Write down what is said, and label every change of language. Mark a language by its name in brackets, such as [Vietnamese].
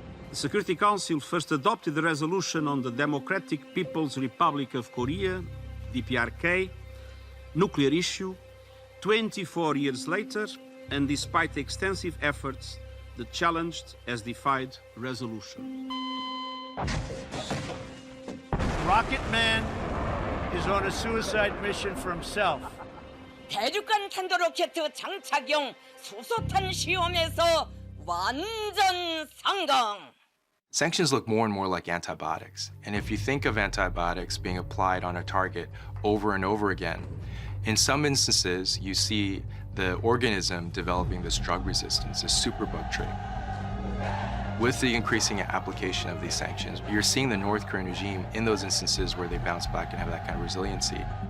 [English] The Security Council first adopted the resolution on the Democratic People's Republic of Korea, DPRK, nuclear issue, 24 years later, and despite extensive efforts, the challenged has defied resolution. Rocket Man is on a suicide mission for himself. [Korean] 대륙간 탄도 로켓 장착용 수소탄 시험에서 완전 성공. [English] Sanctions look more and more like antibiotics. And if you think of antibiotics being applied on a target over and over again, in some instances, you see the organism developing this drug resistance, this superbug trait. With the increasing application of these sanctions, you're seeing the North Korean regime in those instances where they bounce back and have that kind of resiliency.